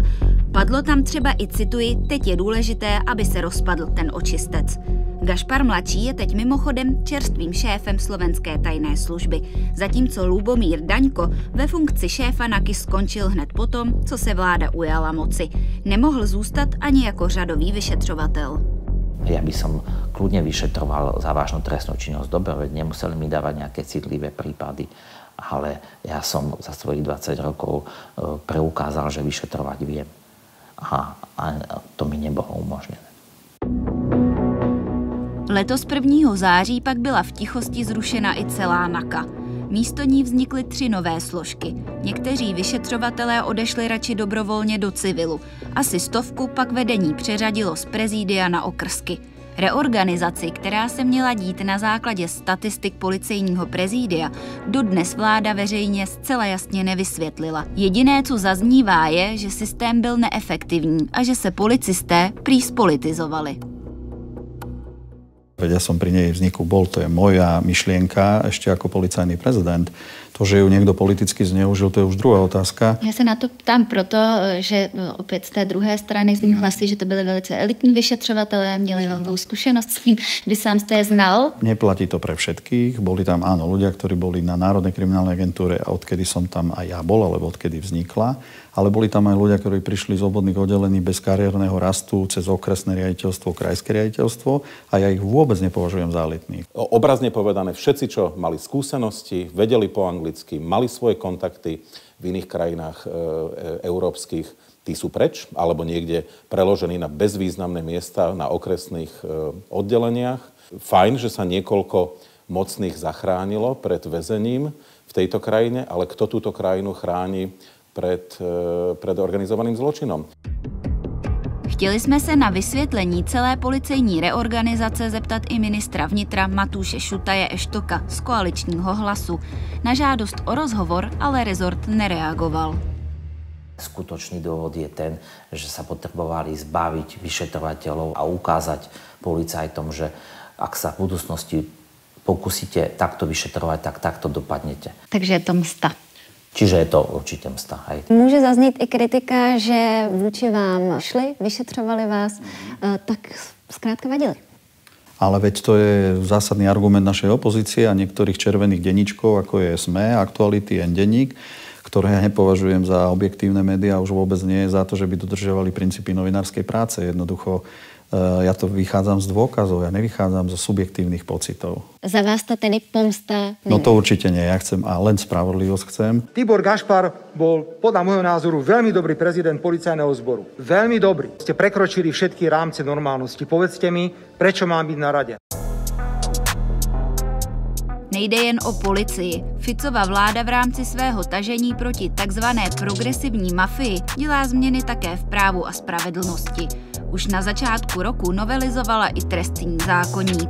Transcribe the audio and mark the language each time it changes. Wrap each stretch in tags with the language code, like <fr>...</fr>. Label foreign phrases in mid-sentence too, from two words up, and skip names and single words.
<cs>Padlo tam třeba i, cituji, teď je důležité, aby se rozpadl ten očistec. Gašpar mladší je teď mimochodem čerstvým šéfem slovenské tajné služby, zatímco Lubomír Daňko ve funkci šéfa NAKY skončil hned potom, co se vláda ujala moci. Nemohl zůstat ani jako řadový vyšetřovatel.</cs> <sk>Ja by som kľudne vyšetroval závažnú trestnú činnosť. Dobre, veď nemuseli mi dávať nejaké citlivé prípady, ale ja som za svojich 20 rokov preukázal, že vyšetrovať viem. A to mi nebolo umožnené.</sk> <cs>Letos 1. září pak byla v tichosti zrušena i celá NAKA. Místo ní vznikly 3 nové složky. Někteří vyšetřovatelé odešli radši dobrovolně do civilu. Asi 100 pak vedení přeřadilo z prezídia na okrsky. Reorganizaci, která se měla dít na základě statistik policejního prezídia, dodnes vláda veřejně zcela jasně nevysvětlila. Jediné, co zaznívá, je, že systém byl neefektivní a že se policisté prý spolitizovali.</cs> <sk>Ja som pri nej vzniku bol, to je moja myšlienka ešte ako policajný prezident. To, že ju niekto politicky zneužil, to je už druhá otázka.</sk> <cs>Já se na to ptám proto, že opět z té druhé strany zní hlasy, že to byli velice elitní vyšetřovatelé, měli velkou zkušenost s tím, kdy sám jste je znal.</cs> <sk>Neplatí to pre všetkých. Boli tam áno ľudia, ktorí boli na Národnej kriminálnej agentúre a odkedy som tam aj ja bol, alebo odkedy vznikla. Ale boli tam aj ľudia, ktorí prišli z obvodných oddelení bez kariérneho rastu cez okresné riaditeľstvo, krajské riaditeľstvo a ja ich vôbec nepovažujem za elitných. Obrazne povedané, všetci, čo mali skúsenosti, vedeli po anglicky, mali svoje kontakty v iných krajinách európskych, tí sú preč, alebo niekde preložení na bezvýznamné miesta na okresných oddeleniach. Fajn, že sa niekoľko mocných zachránilo pred väzením v tejto krajine, ale kto túto krajinu chráni pred organizovaným zločinom?</sk> <cs>Chtěli jsme se na vysvětlení celé policejní reorganizace zeptat i ministra vnitra Matúše Šutaje Eštoka z koaličního Hlasu. Na žádost o rozhovor ale rezort nereagoval.</cs> <sk>Skutočný dôvod je ten, že sa potrebovali zbaviť vyšetrovateľov a ukázať policajtom, že ak sa v budúcnosti pokúsite takto vyšetrovať, tak takto dopadnete. Takže je to msta. Čiže je to určitě msta. Hej.</sk> <cs>Může zaznít i kritika, že vůči vám šli, vyšetřovali vás, tak zkrátka vadili.</cs> <sk>Ale veď to je zásadný argument našej opozície a niektorých červených denníčkov, ako je SME, Aktuality, N-denník, ktoré ja nepovažujem za objektívne médiá, už vôbec nie za to, že by dodržiavali princípy novinárskej práce. Jednoducho ja to vychádzam z dôkazov, ja nevychádzam zo subjektívnych pocitov.</sk> <cs>Za vás to tedy pomsta není?</cs> <sk>No to určite nie, ja chcem a len spravodlivosť chcem. Tibor Gašpar bol podľa môjho názoru veľmi dobrý prezident policajného zboru. Veľmi dobrý. Ste prekročili všetky rámce normálnosti. Povedzte mi, prečo mám byť na rade?</sk> <cs>Nejde jen o policii. Ficova vláda v rámci svého tažení proti takzvané progresivní mafii dělá změny také v právu a spravedlnosti. Už na začátku roku novelizovala i trestní zákoník.</cs>